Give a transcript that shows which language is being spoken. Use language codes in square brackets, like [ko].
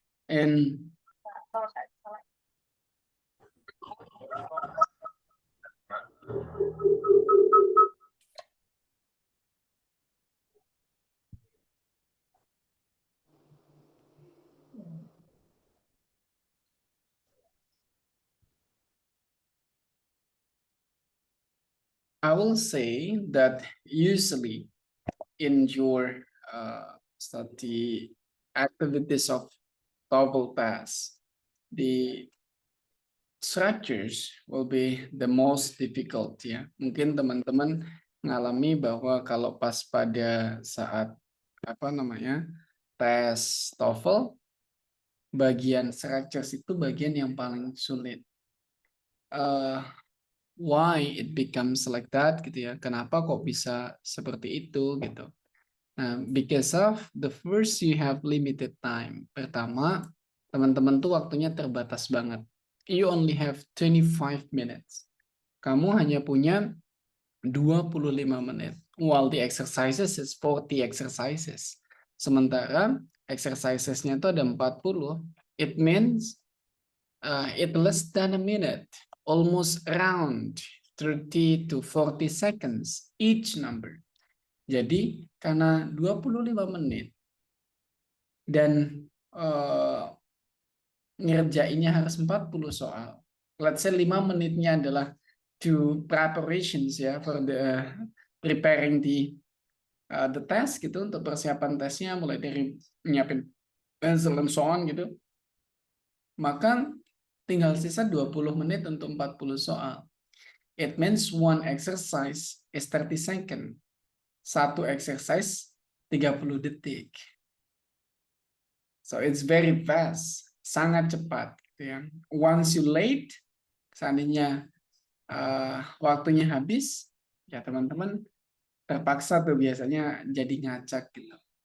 [en] And I will say that usually in your study activities of TOEFL pass, the structures will be the most difficult ya. [id] Mungkin teman-teman mengalami bahwa kalau pas pada saat tes TOEFL, bagian structures itu bagian yang paling sulit. [en] Why it becomes like that gitu ya? [id] Kenapa kok bisa seperti itu gitu? [en] Nah, because of the first you have limited time. [id] Pertama, teman-teman tuh waktunya terbatas banget. [en] You only have 25 minutes. [id] Kamu hanya punya 25 menit. [en] While the exercises is 40 exercises. [id] Sementara exercisesnya itu ada 40. [en] It means it less than a minute. Almost around 30 to 40 seconds each number. [id] Jadi karena 25 menit dan ngerjainnya harus 40 soal. [en] Let's say 5 [id] menitnya adalah [en] to preparations ya for the preparing the test gitu, [id] untuk persiapan tesnya mulai dari nyiapin [en] pencil and so on gitu. [id] Maka tinggal sisa 20 menit untuk 40 soal. [en] It means one exercise is 30 second. [id] Satu exercise 30 detik. [en] So it's very fast, [id] sangat cepat gitu ya. [en] Once you late, [id] seandainya waktunya habis, ya teman-teman terpaksa tuh biasanya jadi ngacak gitu.